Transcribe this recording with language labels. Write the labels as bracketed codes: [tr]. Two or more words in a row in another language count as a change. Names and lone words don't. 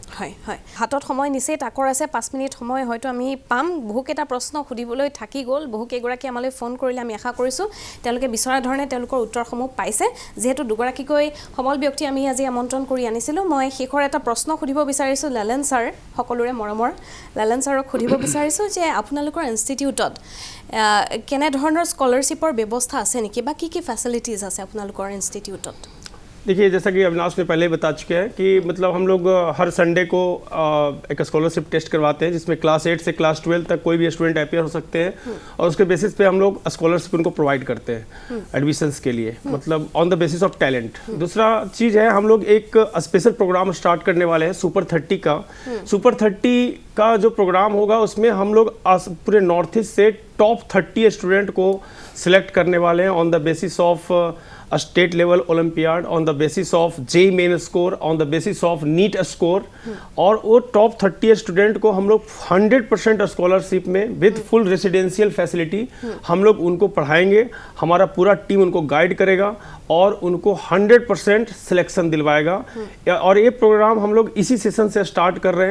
[as] হয় হয় হাতত সময় নিচেই তাকৰ আছে 5 মিনিট সময় হয়তো আমি পাম বহুকেইটা প্ৰশ্ন সুধিবলৈ থাকি গ'ল বহুকেইগৰাকী আমালৈ ফোন কৰিলে আমি আশা কৰিছোঁ তেওঁলোকে বিচৰা ধৰণে তেওঁলোকৰ উত্তৰসমূহ পাইছে যিহেতু দুগৰাকীকৈ সমল ব্যক্তি আমি আজি আমন্ত্ৰণ কৰি আনিছিলোঁ মই শেষৰ এটা প্ৰশ্ন সুধিব বিচাৰিছোঁ লালেন ছাৰ সকলোৰে মৰমৰ লালেন ছাৰক সুধিব বিচাৰিছোঁ যে আপোনালোকৰ ইনষ্টিটিউটত কেনে ধৰণৰ স্কলাৰশ্বিপৰ ব্যৱস্থা আছে নেকি বা কি ফেচিলিটিজ আছে আপোনালোকৰ ইনষ্টিটিউটত [hi] देखिए जैसा कि अविनाश ने पहले बता चुके हैं कि मतलब हम लोग हर संडे को एक [en] scholarship test [hi] करवाते हैं जिसमें क्लास 8 से क्लास 12 तक कोई भी स्टूडेंट अपीयर हो सकते हैं और उसके बेसिस पे हम लोग स्कॉलरशिप उनको प्रोवाइड करते हैं एडमिशन्स के लिए मतलब [en] on the basis of talent [hi] दूसरा चीज़ है हम लोग एक [en] special program start [hi] करने वाले हैं सुपर 30 का सुपर 30 का जो प्रोग्राम होगा उसमें हम लोग पूरे नॉर्थ ईस्ट से टॉप 30 स्टूडेंट को सिलेक्ट करने वाले हैं [en] on the basis of a state level Olympiad on the basis of JEE main score on the basis of NEET score [hi] और वो टॉप 30 स्टूडेंट को हम लोग 100% स्कॉलरशिप में [en] with full residential facility [hi] हम लोग उनको पढ़ाएंगे हमारा पूरा टीम उनको गाइड करेगा और उनको 100% सिलेक्शन दिलवाएगा और ये प्रोग्राम हम लोग इसी सेशन से स्टार्ट कर रहे